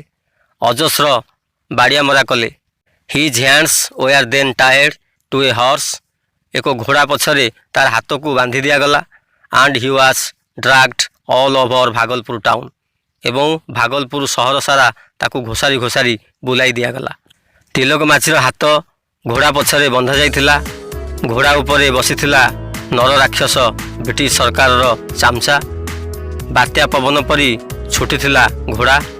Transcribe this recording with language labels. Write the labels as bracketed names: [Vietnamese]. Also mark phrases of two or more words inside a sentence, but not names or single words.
[Odia] ଅଜସ୍ର ବାଡ଼ିଆମରା କଲେ। [English] His hands were then tied to a horse. [Odia] ଏକ ଘୋଡ଼ା ପଛରେ ତା'ର ହାତକୁ ବାନ୍ଧି ଦିଆଗଲା। [English] And he was dragged all over ଭାଗଲପୁର ଟାଉନ୍. [Odia] ଏବଂ ଭାଗଲପୁର ସହର ସାରା ତାକୁ ଘୋଷାରି ଘୋଷାରି ବୁଲାଇ ଦିଆଗଲା। ତିଲକ ମାଝୀର ହାତ ଘୋଡ଼ା ପଛରେ ବନ୍ଧା ଯାଇଥିଲା। ଘୋଡ଼ା ଉପରେ ବସିଥିଲା ନରରାକ୍ଷସ ବ୍ରିଟିଶ ସରକାରର ଚାମଚା। ବାତ୍ୟା ପବନ ପରି ଛୁଟିଥିଲା ଘୋଡ଼ା।